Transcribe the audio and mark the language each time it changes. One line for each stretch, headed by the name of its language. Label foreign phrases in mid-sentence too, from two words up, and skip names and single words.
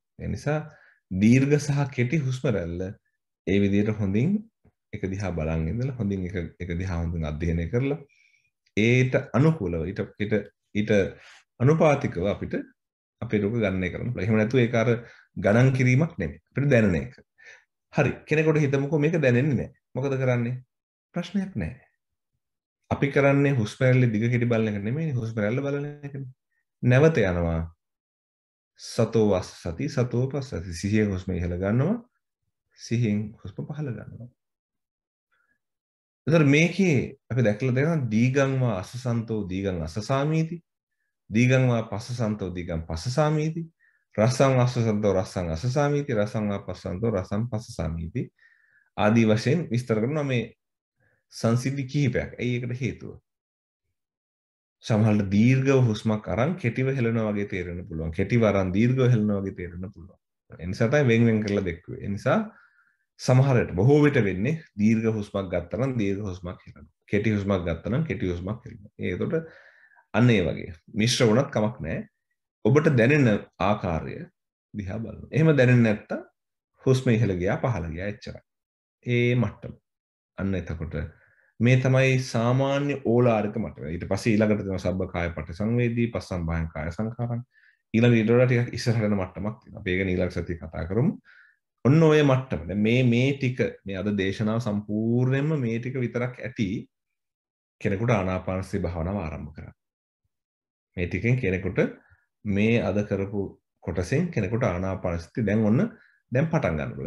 Sinhala: ඒ නිසා දීර්ඝ සහ කෙටි හුස්ම රැල්ල ඒ විදිහට හොඳින් එක දිහා බලන් ඉඳලා හොඳින් එක දිහා හොඳින් අධ්‍යයනය කරලා ඒට අනුකූලව ඊට අනුපාතිකව අපිට අපේ රෝග ගණනය කරන්න පුළුවන්. එහෙම නැතුව ඒක අර ගණන් කිරීමක් නෙමෙයි. අපිට දැනෙන එක. හරි. කෙනෙකුට හිතමුකෝ මේක දැනෙන්නේ නැහැ. මොකද කරන්නේ? ප්‍රශ්නයක් නැහැ. අපි කරන්නේ හුස්ම රැල්ල දිග කෙටි බලන එක නෙමෙයි හුස්ම රැල්ල බලන එකනේ. නැවත යනවා.
Pali: සතෝ වස් සති සතෝ පස්සති.
Sinhala: සිහියෙන් හුස්ම ඉහළ ගන්නවා. සිහියෙන් හුස්ම පහළ ගන්නවා. එතකොට මේකේ අපි දැක්කලා තියෙනවා
Pali: දීගං වා අසසන්තෝ දීගං අසසාමීති. දීගං වා පස්සසන්තෝ දීගං පස්සසාමීති. රසං අසසන්තෝ රසං අසසාමීති. රසං වා පස්සසන්තෝ රසං පස්සසාමීති.
Sinhala: ආදී වශයෙන් විස්තර කරනවා මේ සංසිද්ධි කිහිපයක්. ඇයි ඒකට හේතුව? සමහරවිට දීර්ඝව හුස්මක් අරන් කෙටිව හෙලනවා වගේ තේරෙන්න පුළුවන්. කෙටිව අරන් දීර්ඝව හෙලනවා වගේ තේරෙන්න පුළුවන්. ඒ නිසා තමයි වෙන් කරලා දෙක්කුවේ. ඒ නිසා සමහර විට බොහෝ විට වෙන්නේ දීර්ඝ හුස්මක් ගත්තා නම් දීර්ඝ හුස්මක් හෙලනවා. කෙටි හුස්මක් ගත්තා නම් කෙටි හුස්මක් හෙලනවා. ඒකට අන්න ඒ වගේ මිශ්‍ර වුණත් කමක් නැහැ. ඔබට දැනෙන ආකාරය දිහා බලන්න. එහෙම දැනෙන්නේ නැත්තම් හුස්ම ඉහළ ගියා පහළ ගියා එච්චරයි. ඒ මට්ටම. අන්න එතකොට මේ තමයි සාමාන්‍ය ඕලාරික මට්ටම. ඊට පස්සේ ඊළඟට තියෙනවා
Pali: සබ්බ කාය පටිසංවේදී, පස්සම්භායං කාය සංඛාරං.
Sinhala: ඊළඟ ඊට වඩා ටිකක් ඉස්සරහට යන මට්ටමක් තියෙනවා. අපි ඒක ඊළඟ සතියේ කතා කරමු. ඔන්න ඔය මට්ටම. දැන් මේ ටික මේ අද දේශනාව සම්පූර්ණයෙන්ම මේ ටික විතරක් ඇති කෙනෙකුට ආනාපානසති භාවනාව ආරම්භ කරන්න. මේ ටිකෙන් කෙනෙකුට මේ අද කරපු කොටසෙන් කෙනෙකුට ආනාපානසති දැන් පටන් ගන්න පුළුවන්.